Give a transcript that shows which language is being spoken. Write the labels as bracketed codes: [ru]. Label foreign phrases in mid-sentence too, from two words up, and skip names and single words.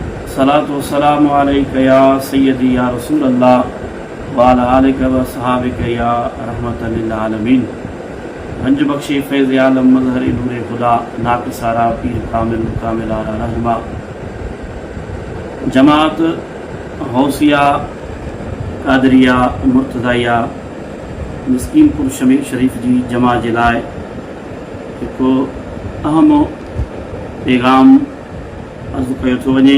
[ar] صلاة والسلام عليك يا سيدي يا رسول الله و على آلك و أصحابك يا رحمة للعالمين. [fa] گنج بخشی فیض عالم مظهر نور خدا ناقصارا پیر کامل کامل آلا رحما [sd] जमात हौसिया कादरिया मुर्तज़ाइया मिस्कीनपुर शरीफ़ जी जमा जे लाइ हिकु अहम पैगाम अर्ज़ु कयो थो वञे।